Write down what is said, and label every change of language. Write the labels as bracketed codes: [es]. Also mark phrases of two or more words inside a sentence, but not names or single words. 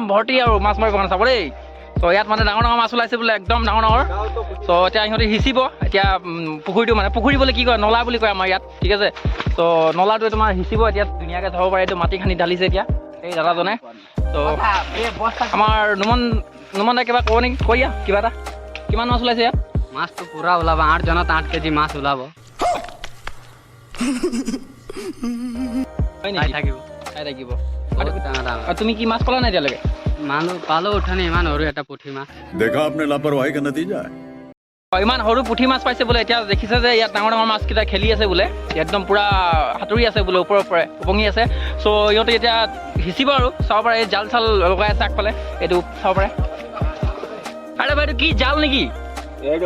[as] ভৰ্তি আৰু মাছ মাৰিবৰ কাৰণে চাব দেই তো ইয়াত মানে ডাঙৰ ডাঙৰ মাছ ওলাইছে বোলে একদম ডাঙৰ তো এতিয়া সিহঁতে সিঁচিব এতিয়া পুখুৰীটো মানে পুখুৰী বুলি কি কয় নলা বুলি কয় আমাৰ ইয়াত ঠিক আছে তো নলাটোৱে তোমাৰ সিঁচিব এতিয়া ধুনীয়াকৈ চাব পাৰি এইটো মাটি খানি ঢালিছে এতিয়া এই দাদাজনে তো আমাৰ নুমন দাই কিবা ক'ব নেকি কৈ দিয়া কিবা এটা কিমান মাছ ওলাইছে ইয়াত মাছটো পুৰা ওলাব 8 জনত 8 কেজি মাছ ওলাব থাকিব তুমি কি মাছ পালা নাই এতিয়ালৈকে মানুহ পালো উঠানি ইমান সৰু এটা পুঠি মাছ [hi] देखा आपने लापरवाही का नतीजा है [as] ইমান সৰু পুঠি মাছ পাইছে বোলে এতিয়া দেখিছে যে ইয়াত ডাঙৰ ডাঙৰ মাছকেইটা খেলি আছে বোলে একদম পুৰা সাঁতুৰি আছে বোলে ওপৰৰ পৰা উপঙি আছে চ' ইহঁতে এতিয়া সিঁচিব আৰু চাব পাৰে এই জাল চাল লগাই আছে আগফালে এইটো চাব পাৰে আৰে ভাই এইটো কি জাল নেকি এইটো